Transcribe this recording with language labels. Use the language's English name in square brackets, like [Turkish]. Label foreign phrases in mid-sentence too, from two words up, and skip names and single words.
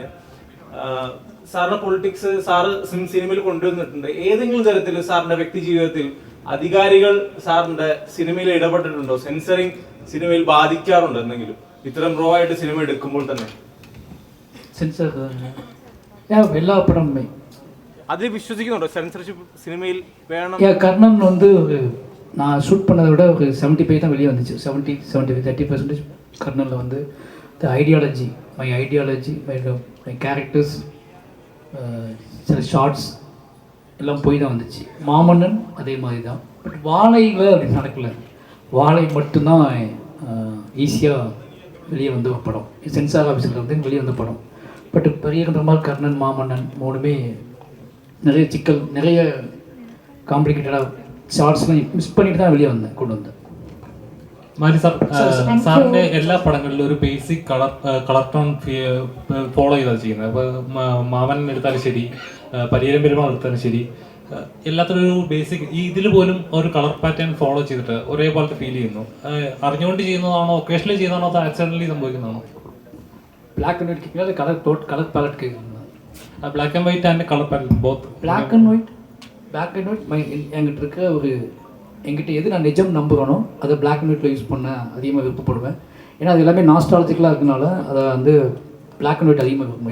[Malayalam] സാറിന് പൊളിറ്റിക്സ് സാറ് സിനിമയിൽ കൊണ്ടുവന്നിട്ടുണ്ട്. ഏതെങ്കിലും തരത്തിൽ സാറിന്റെ വ്യക്തി ജീവിതത്തിൽ അധികാരികൾ സാറിന്റെ സിനിമയിൽ ഇടപെട്ടിട്ടുണ്ടോ? സെൻസറിങ് സിനിമയിൽ ബാധിക്കാറുണ്ടോ എന്തെങ്കിലും, ഇത്തരം റോ ആയിട്ട് സിനിമ എടുക്കുമ്പോൾ തന്നെ? [Tamil] സെൻസർ எல்லா படமுமே [Malayalam] അതിൽ വിശ്വസിക്കുന്നുണ്ടോ സെൻസർഷിപ്പ് സിനിമയിൽ വേണം? [Tamil] கர்ணன் வந்து நான் ஷூட் பண்ணதை விட ஒரு 75 தான் வெளியே வந்துச்சு. 30% கர்ணனில் வந்து [English] the ideology, my characters, [Tamil] சில ஷார்ட்ஸ் எல்லாம் போய் தான் வந்துச்சு. மாமன்னன் அதே மாதிரி தான். பட் வாழையில் அப்படி நடக்கலை. வாழை மட்டும்தான் ஈஸியாக வெளியே வந்த படம். சென்சார் ஆஃபீஸில் வந்து வெளியே வந்த படம். பட் பெரிய மாதிரி கர்ணன், மாமன்னன் 3மே நிறைய சிக்கல், நிறைய காம்ப்ளிகேட்டடாக ஷார்ட்ஸ்லாம் மிஸ் பண்ணிட்டு தான் வெளியே கொண்டு வந்தேன். [Malayalam] മാരി സാർ, സാറിന്റെ എല്ലാ പടങ്ങളിലും ഒരു [English] basic colour tone follow [Malayalam] ചെയ്താണ് ചെയ്യുന്നത്. അപ്പോൾ മാമൻ എടുത്താലും ശരി, പരിയേരം പെരുമാൾ എടുത്താലും ശരി, എല്ലാത്തിനും ഒരു ബേസിക് ഇതിൽ പോലും ഒരു [English] colour pattern follow [Malayalam] ചെയ്തിട്ട് ഒരേപോലത്തെ ഫീൽ ചെയ്യുന്നു. അറിഞ്ഞുകൊണ്ട് ചെയ്യുന്നതാണോ, ഒക്കേഷണലി ചെയ്യുന്നതാണോ, അതോ ആക്സിഡന്റലി സംഭവിക്കുന്നതാണോ? [English] black and white [Tamil] கேட்குறது [English] colour palette [Tamil] கேட்குறீங்களா? [English] black and white and colour palette both. black and white [Tamil] என்கிட்ட இருக்க என்கிட்ட எது நான் நிஜம் நம்புகிறேனோ அதை [English] black and white-il [Tamil] யூஸ் பண்ண அதிகமாக விருப்பப்படுவேன். ஏன்னா அது எல்லாமே நாஸ்டாலஜிக்கலாக இருக்கனால அதை வந்து [English] black and white [Tamil] அதிகமாக விரும்புவேன்.